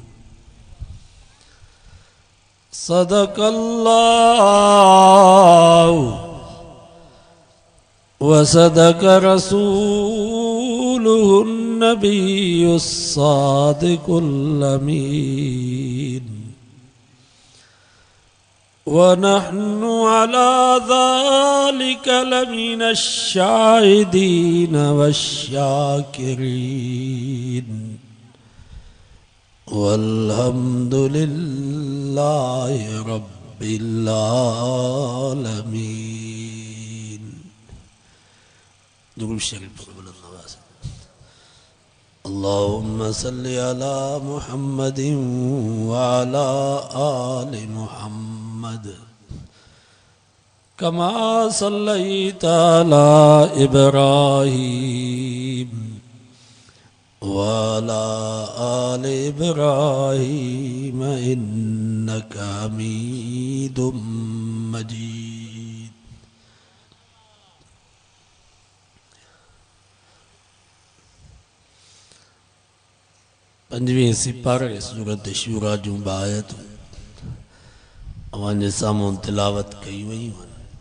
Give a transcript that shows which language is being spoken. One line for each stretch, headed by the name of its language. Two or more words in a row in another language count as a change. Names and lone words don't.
Arabic: صدق الله وصدق رسوله النبي الصادق الأمين ونحن على ذلك لمن الشاهدين والشاكرين والحمد لله رب العالمين.
Sindhi: दुरूद शरीफ बुलंद
Arabic: اللهم صل على محمد وعلى آل محمد كما صليت على إبراهيم وعلى آل إبراهيم إنك حميد مجيد.
Sindhi: पंजवीं सिपारे सूरत शूरा जूं आयतूं अवांजे साम्हूं तिलावत कई वयूं आहिनि।